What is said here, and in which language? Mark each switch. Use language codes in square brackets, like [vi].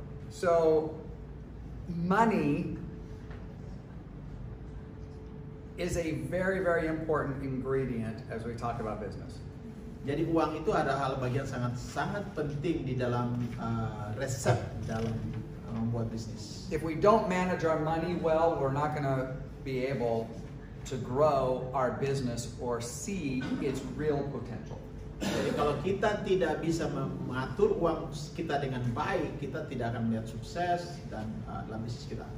[en] So money is a very, very important ingredient as we talk about business. [id] Jadi uang itu ada hal bagian sangat penting di dalam resep dalam membuat bisnis. [en] If we don't manage our money well, we're not going to be able to grow our business or see its real potential. [id] Jadi kalau kita tidak bisa mengatur uang kita dengan baik, kita tidak akan melihat sukses dan dalam bisnis kita.